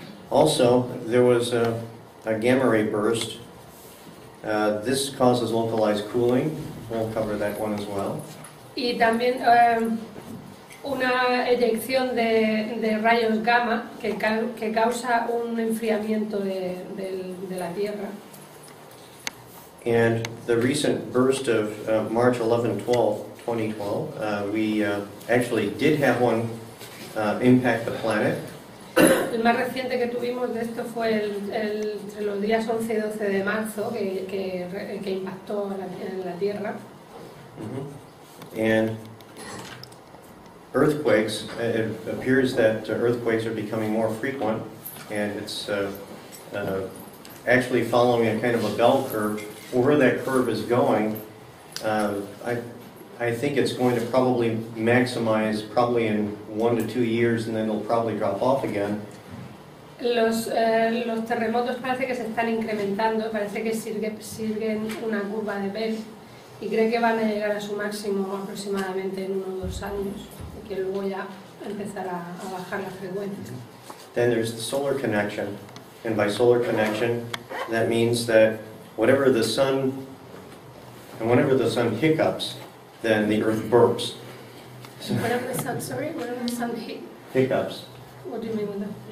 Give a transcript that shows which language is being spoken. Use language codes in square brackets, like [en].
[en] Also, there was a gamma ray burst. This causes localized cooling. We'll cover that one as well. [es] Y también una eyección de rayos gamma que causa un enfriamiento de la Tierra. [en] And the recent burst of March 11-12, 2012, we actually did have one impact the planet. [es] El más reciente que tuvimos de esto fue entre los días 11 y 12 de marzo que impactó en la Tierra. [en] And earthquakes, it appears that earthquakes are becoming more frequent, and it's actually following a kind of a bell curve. Where that curve is going, I think it's going to probably maximize probably in 1 to 2 years, and then it'll probably drop off again. [es] Los terremotos parece que se están incrementando, parece que siguen una curva de Bell y cree que van a llegar a su máximo aproximadamente en 1 o 2 años y que luego ya empezará a bajar la frecuencia. [en] Then there's the solar connection, and by solar connection, that means that whenever the sun hiccups, then the earth burps. Whenever the sun Hiccups. What do you mean with that?